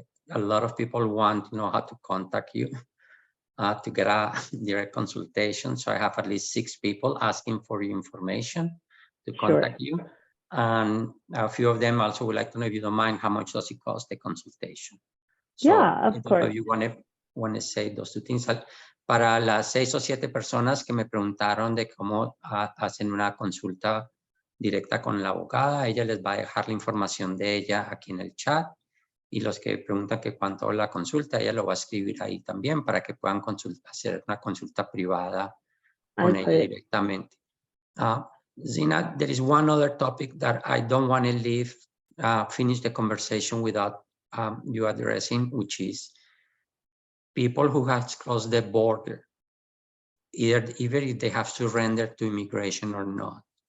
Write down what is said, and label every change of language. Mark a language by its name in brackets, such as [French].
[English] A lot of people want to know how to contact you to get a direct consultation. So I have at least 6 people asking for your information to contact you. And a few of them also would like to know, if you don't mind, how much does it cost the consultation? So, yeah, of course. If you want to say those 2 things. [Spanish] Para las 6 o 7 personas que me preguntaron de cómo hacen una consulta directa con la abogada, ella les va a dejar la información de ella aquí en el chat. Y los que preguntan que cuánto la consulta, ella lo va a escribir ahí también para que puedan hacer una consulta privada con ella directamente. [English] Zina, there is one other topic that I don't want to leave, finish the conversation without you addressing, which is people who have crossed the border, either if they have surrendered to immigration or not.